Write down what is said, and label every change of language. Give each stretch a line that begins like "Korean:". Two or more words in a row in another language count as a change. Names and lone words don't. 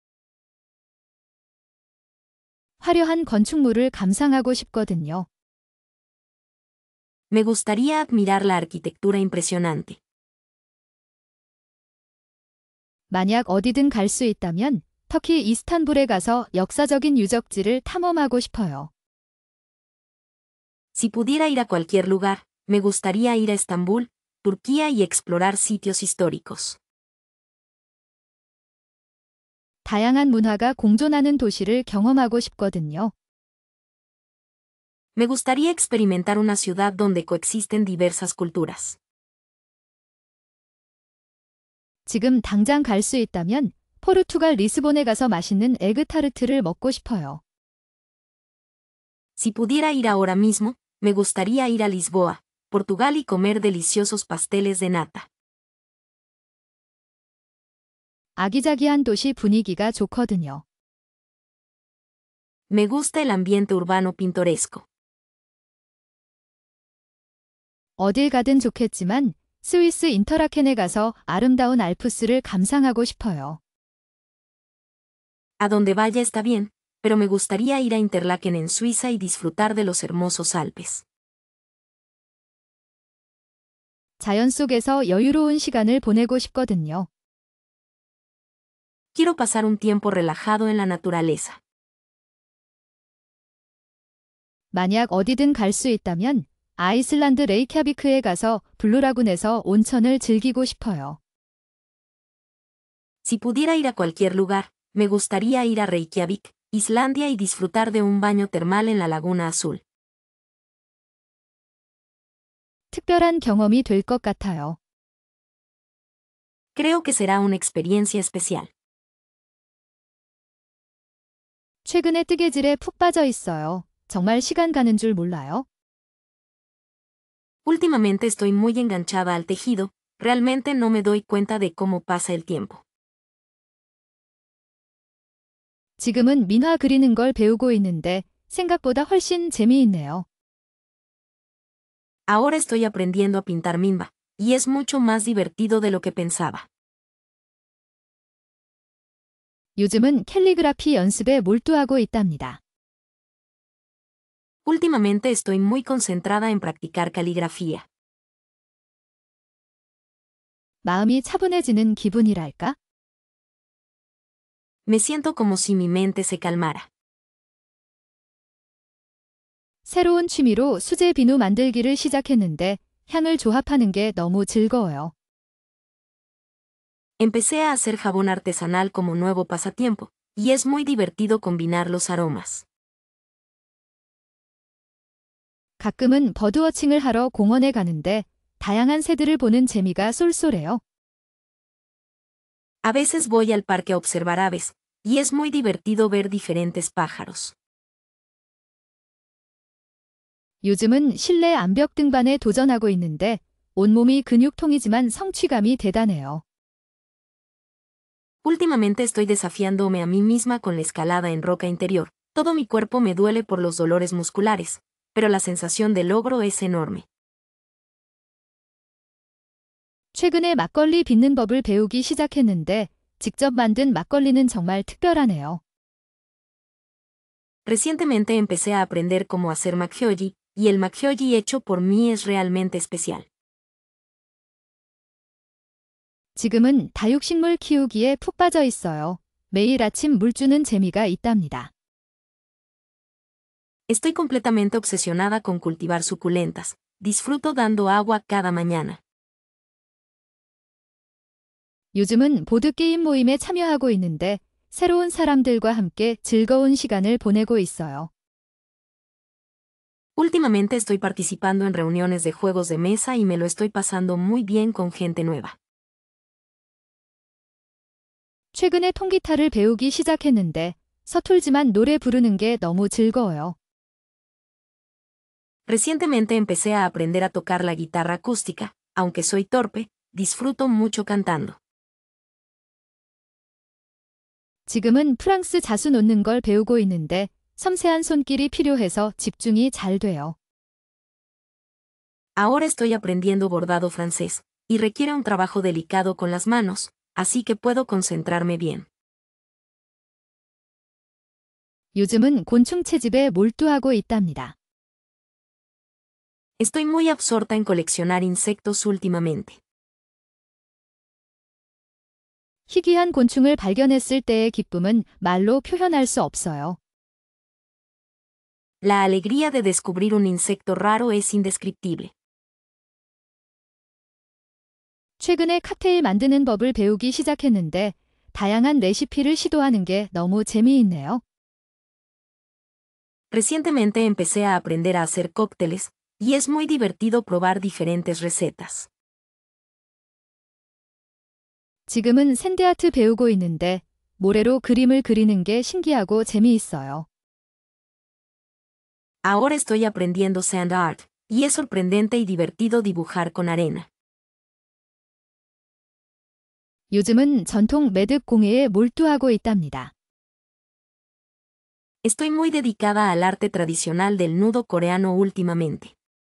Korean: 화려한 건축물을 감상하고 싶거든요.
Spanish: Me gustaría admirar la arquitectura impresionante.
Korean: 만약 어디든 갈 수 있다면 터키 이스탄불에 가서 역사적인 유적지를 탐험하고 싶어요.
Spanish: Si pudiera ir a cualquier lugar, me gustaría ir a Estambul, Turquía y explorar sitios históricos.
Korean: 다양한 문화가 공존하는 도시를 경험하고 싶거든요.
Spanish: Me gustaría experimentar una ciudad donde coexisten diversas culturas.
Korean: 지금 당장 갈 수 있다면 포르투갈 리스본에 가서 맛있는 에그타르트를 먹고 싶어요.
Spanish: Si pudiera ir ahora mismo, me gustaría ir a Lisboa, Portugal y comer deliciosos pasteles de nata.
Korean: 아기자기한 도시 분위기가 좋거든요.
Spanish: Me gusta el ambiente urbano pintoresco.
Korean: 어딜 가든 좋겠지만 스위스 인터라켄에 가서 아름다운 알프스를 감상하고 싶어요.
Spanish: A donde vaya está bien, pero me gustaría ir a Interlaken en Suiza y disfrutar de los hermosos Alpes.
Korean: 자연 속에서 여유로운 시간을 보내고 싶거든요.
Spanish: Quiero pasar un tiempo relajado en la naturaleza.
Korean: 만약 어디든 갈 수 있다면 아이슬란드 레이캬비크에 가서 블루라군에서 온천을 즐기고 싶어요.
Spanish: Si pudiera ir a cualquier lugar, me gustaría ir a Reykjavik, Islandia y disfrutar de un baño termal en la Laguna Azul.
Korean: 특별한 경험이 될 것 같아요.
Spanish: Creo que será una experiencia especial.
Korean: 최근에 뜨개질에 푹 빠져 있어요. 정말 시간 가는 줄 몰라요.
Spanish: Últimamente estoy muy enganchada al tejido, realmente no me doy cuenta de cómo pasa el tiempo.
Korean: 지금은 민화 그리는 걸 배우고 있는데 생각보다 훨씬 재미있네요.
Spanish: Ahora estoy aprendiendo a pintar minva, y es mucho más divertido de lo que pensaba.
Korean: 요즘은 캘리그라피 연습에 몰두하고 있답니다.
Spanish: Últimamente estoy muy concentrada en practicar caligrafía.
Korean: 마음이 차분해지는 기분이랄까?
Spanish: Me siento como si mi mente se calmara.
Korean: 새로운 취미로 수제 비누 만들기를 시작했는데 향을 조합하는 게 너무 즐거워요.
Spanish: Empecé a hacer jabón artesanal como nuevo pasatiempo, y es muy divertido combinar los aromas.
Korean: 가끔은 버드워칭을 하러 공원에 가는데 다양한 새들을 보는 재미가 쏠쏠해요.
Spanish: A veces voy al parque a observar aves, y es muy divertido ver diferentes pájaros.
Korean: 요즘은 실내 암벽 등반에 도전하고 있는데 온몸이 근육통이지만 성취감이 대단해요.
Spanish: Últimamente estoy desafiándome a mí misma con la escalada en roca interior. Todo mi cuerpo me duele por los dolores musculares, pero la sensación de logro es enorme.
Korean: 최근에 막걸리 빚는 법을 배우기 시작했는데 직접 만든 막걸리는 정말 특별하네요.
Spanish: Recientemente empecé a aprender cómo hacer makgeolli, y el makgeolli hecho por mí es realmente especial.
Korean: 지금은 다육식물 키우기에 푹 빠져 있어요. 매일 아침 물 주는 재미가 있답니다.
Spanish: Estoy completamente obsesionada con cultivar suculentas. Disfruto dando agua cada mañana.
Korean: 요즘은 보드게임 모임에 참여하고 있는데 새로운 사람들과 함께 즐거운 시간을 보내고 있어요.
Spanish: Últimamente estoy participando en reuniones de juegos de mesa y me lo estoy pasando muy bien con gente nueva.
Korean: 최근에 통기타를 배우기 시작했는데 서툴지만 노래 부르는 게 너무 즐거워요.
Spanish: Recientemente empecé a aprender a tocar la guitarra acústica, aunque soy torpe, disfruto mucho cantando.
Korean: 지금은 프랑스 자수 놓는 걸 배우고 있는데 섬세한 손길이 필요해서 집중이 잘 돼요.
Spanish: Ahora estoy aprendiendo bordado francés, y requiere un trabajo delicado con las manos, así que puedo concentrarme bien.
Korean: 요즘은 곤충 채집에 몰두하고 있답니다.
Spanish: Estoy muy absorta en coleccionar insectos últimamente.
Korean: 희귀한 곤충을 발견했을 때의 기쁨은 말로 표현할 수 없어요.
Spanish: La alegría de descubrir un insecto raro es indescriptible.
Korean: 최근에 칵테일 만드는 법을 배우기 시작했는데 다양한 레시피를 시도하는 게 너무 재미있네요.
Spanish: Recientemente empecé a aprender a hacer cócteles, y es muy divertido probar diferentes recetas.
Korean: 지금은 샌드아트 배우고 있는데 모래로 그림을 그리는 게 신기하고 재미있어요.
Spanish: Ahora estoy aprendiendo
English: sand art,
Spanish: y es sorprendente y divertido dibujar con arena.
Korean: 요즘은 전통 매듭 공예에 몰두하고 있답니다.
Spanish: Estoy muy dedicada al arte tradicional del nudo coreano últimamente.